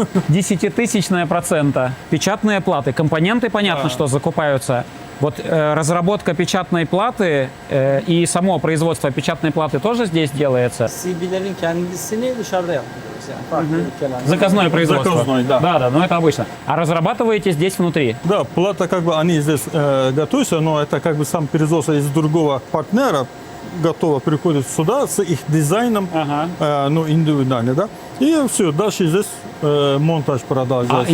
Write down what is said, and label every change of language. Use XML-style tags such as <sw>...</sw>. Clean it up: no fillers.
<ru>Десятитысячная процента. Печатные платы. Компоненты, понятно, что закупаются. Вот разработка печатной платы и само производство печатной платы тоже здесь делается?</ru> <tr>CB'lerin kendisini dışarıda yapıyoruz yani farklı ülkelerde.</tr> <ru>Заказное производство. Заказное, да. Да, но это обычно. А разрабатываете здесь внутри? Да, плата как бы они здесь готовятся, но это как бы сам производство из другого партнера готово приходит сюда с их дизайном, ну, индивидуально, да. И все, дальше здесь монтаж продолжается.</ru>